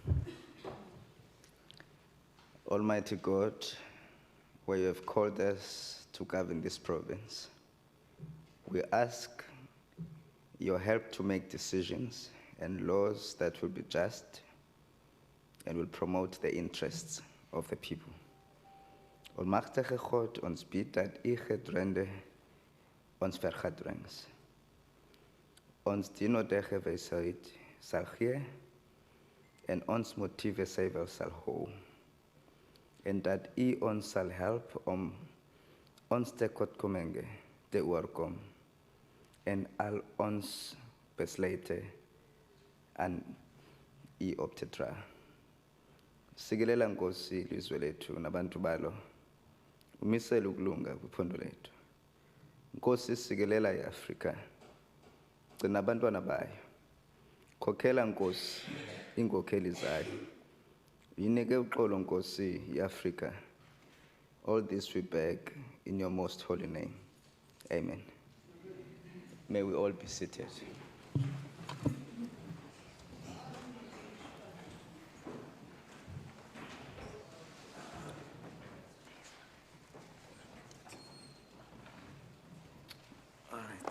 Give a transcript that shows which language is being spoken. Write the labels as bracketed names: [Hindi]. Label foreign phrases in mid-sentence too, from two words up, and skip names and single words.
[English] Almighty God, where you have called us to govern this province, we ask your help to make decisions and laws that will be just and will promote the interests of the people. [Afrikaans] Almachtige God, ons bid dat u gedrende ons vergadrings. Ons dienodege wysheid sal gee en ons motiewe suiwer sal hou. En dat u ons sal help om ons tekortkominge te oorkom en al ons besluite aan u op te dra. [Xhosa] Sigelela Nkosi ilizwe lethu nabantu balo. Umisele ukulunga kwiphondo lethu. Nkosi sigelela iAfrika. Gcina abantwana bayo. Khokhela Nkosi inkokheli zayo. Yinike uxolo Nkosi iAfrika. [English] All this we beg in your most holy name. Amen. May we all be seated. All right.